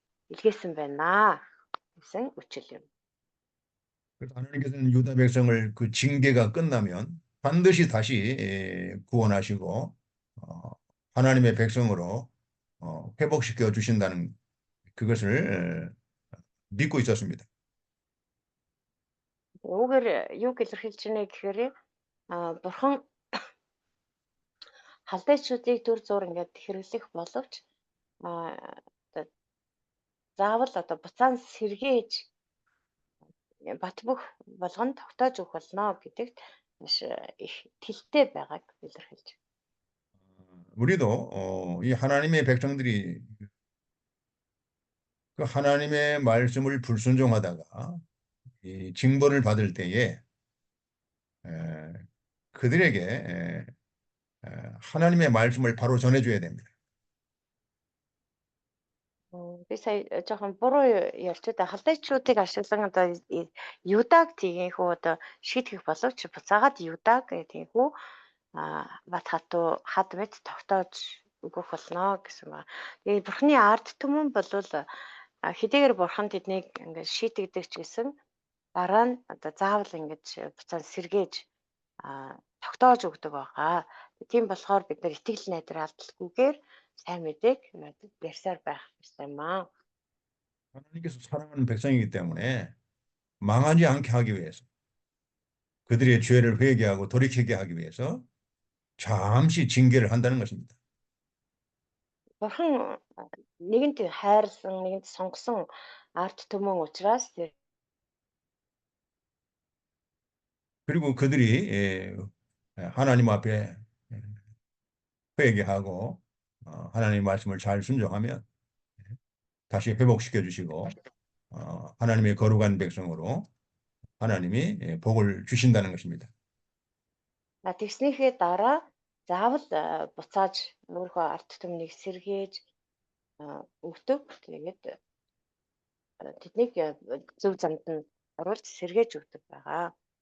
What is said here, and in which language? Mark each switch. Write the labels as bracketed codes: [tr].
[mn] илгээсэн байна гэсэн үгэл юм. [ko] 그래서 하나님께서는 유다 백성을 그 징계가 끝나면 반드시 다시 구원하시고 하나님의 백성으로 회복시켜 주신다는 그것을 믿고 있었습니다. [mn] Үүгээр юу илэрхийлж байна гэхээр бурхан халдайчдыг төр зур ингээд хэрэглэх боловч одоо заавал одоо буцаан сэргээж бат бөх болгонд тогтоож өгөх болно гэдэгт маш их итгэлтэй байгааг илэрхийлж. [ko] 우리도 이 하나님의 백성들이 그 하나님의 말씀을 불순종하다가 이 징벌을 받을 때에 그들에게 하나님의 말씀을 바로 전해줘야 됩니다. [mn] Би сая жоохон буруу ярьж байгаа. Халдайчдыг ашиглан одоо Юдаг тийхүү одоо шийтгэх боловч буцаагаад Юдаг тийхүү бат хатуу хад мэд тогтоож өгөх болно гэсэн ба. Тэгээ бурхны ард түмэн болвол хэдийгээр бурхан тэднийг ингээд шийтгдэг ч гэсэн дараа нь одоо заавал ингэж буцаад сэргээж тогтоож өгдөг байгаа. Тийм болохоор бид нар итгэл найдар алдалгүйгээр сайн мэдээг ярьсаар байх ёстой юм аа. [ko] 하나님께서 사랑하는 백성이기 때문에 망하지 않게 하기 위해서 그들의 죄를 회개하고 돌이키게 하기 위해서 잠시 징계를 한다는 것입니다. [mn] Бурхан нэгэнт хайрлсан, нэгэнт сонгосон арт түмэн учраас [ko] 그리고 그들이 하나님 앞에 회개하고 하나님의 말씀을 잘 순종하면 다시 회복시켜 주시고 하나님의 거룩한 백성으로 하나님이 복을 주신다는 것입니다. [mn] тэгснийхээ дараа заавал буцааж өөрийнхөө арт түмнийг сэргээж өгдөг. Тэгээд тэднийг зөв замд нь оруулж сэргээж өгдөг байгаа.